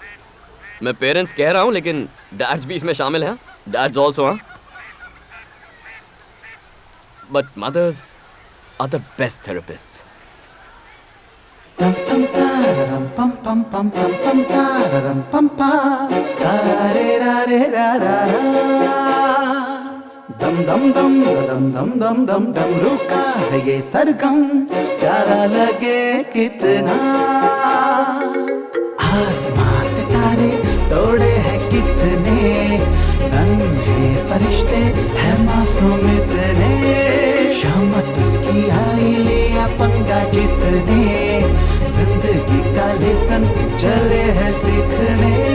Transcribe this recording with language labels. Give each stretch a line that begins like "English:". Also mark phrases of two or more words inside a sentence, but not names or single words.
Hindi: मैं पेरेंट्स कह रहा हूं, लेकिन डैड्स भी इसमें शामिल हैं।
English: dads also हैं, But mothers are the best therapist. Tam tam tararam pam pam pam pam pam tararam pam pa tare ra re ra ra ra dam dam dam dam dam dam dam dam
Hindi: रुका है ये सरगम प्यारा लगे कितना आसमां सितारे तोड़े हैं किसने नन्हे फरिश्ते हैं मासूम इतने शामत उसकी आई लिया पंगा जिसने जिंदगी का लेसन चले है सीखने